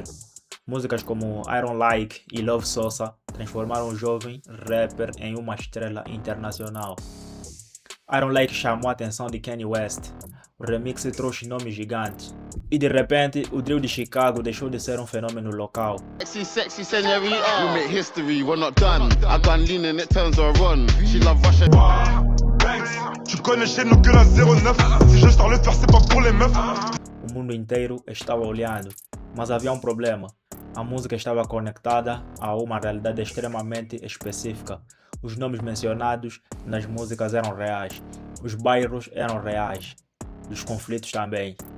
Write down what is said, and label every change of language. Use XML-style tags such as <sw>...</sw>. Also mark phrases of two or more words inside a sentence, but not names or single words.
<pt>Músicas como Iron Like e Love Sosa transformaram o jovem rapper em uma estrela internacional. Iron Like chamou a atenção de Kanye West. O remix trouxe nomes gigantes. E de repente, o drill de Chicago deixou de ser um fenômeno local.</pt> <en>Sexy senorita, we make history, we're not done. I gun lean and it turns her on. She love Russia.</en> <fr>Tu connais chez nous que la 09. Si je sors le faire, c'est pas pour les meufs.</fr> <pt>O mundo inteiro estava olhando, mas havia um problema. A música estava conectada a uma realidade extremamente específica. Os nomes mencionados nas músicas eram reais. Os bairros eram reais. Os conflitos também.</pt>